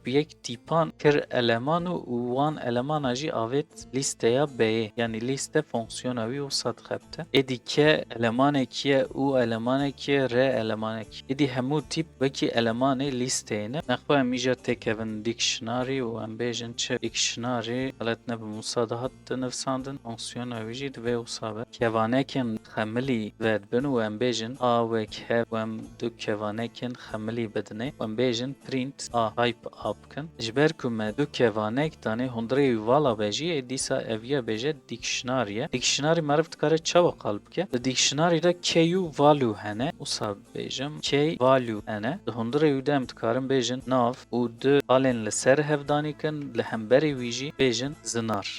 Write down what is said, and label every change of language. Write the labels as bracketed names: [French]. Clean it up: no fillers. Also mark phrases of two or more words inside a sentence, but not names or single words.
[Kurdish] bi yek tîpan kir eleman û wan elemana jî avêt lîsteya b'yê yani lîste fonksiyona wî wisa dixebite êdî k elemanekî ye û elemanekî ye r elemanekî êdî hemû tîp wekî elemanê lîsteyê ne nexwe em îja têkevin dictionary û em bêjin çi dictionary xelet nebim wisa dihat dinivîsandin fonksiyona wî jî divê wisa be kevanekên xemilî vedibin û em bêjin a wek hev û em du kevanekên xemilî bidine û em bêjin print a type a bikin ji ber ku me du kevanek danê hundirê wî vala be jî ê dîsa ev ya bêje dictionary ye dictionary meriv dikare çawa qal bike di dictionary de key û value hene wisa bêjim [English] key value [Kurdish] hene di hundirê wî de em dikarin bêjin nav û du halên li ser hevdanîkin li hemberî wî jî bêjin zinar.